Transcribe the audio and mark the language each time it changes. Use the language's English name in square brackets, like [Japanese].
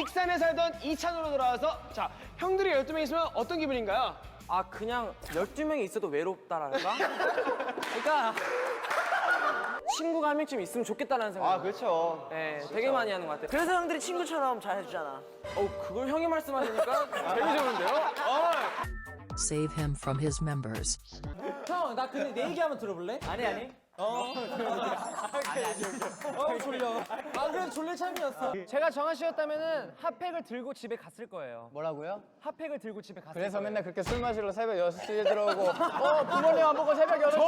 [Korean] 익산에 살던 이찬으로 돌아와서 자 형들이 12명 있으면 어떤 기분인가요? 아 그냥 12명이 있어도 외롭다랄까? 그러니까 친구가 한 명쯤 있으면 좋겠다는 생각. 아 그렇죠. 네, 되게 많이 하는 것 같아요. 그래서 형들이 친구처럼 잘 해주잖아. 그걸 형이 말씀하시니까 되게 좋은데요? [English] save him from his members. [Korean] 형, 나 근데 내 얘기 한번 들어볼래? 아니. 졸려. 아, 그래도 졸릴 참이었어. 제가 정한 씨였다면은 핫팩을 들고 집에 갔을 거예요. 뭐라고요? 핫팩을 들고 집에 갔을 그래서 거예요. 맨날 그렇게 술 마시러 새벽 6시에 들어오고 부모님 안 보고 새벽 8시에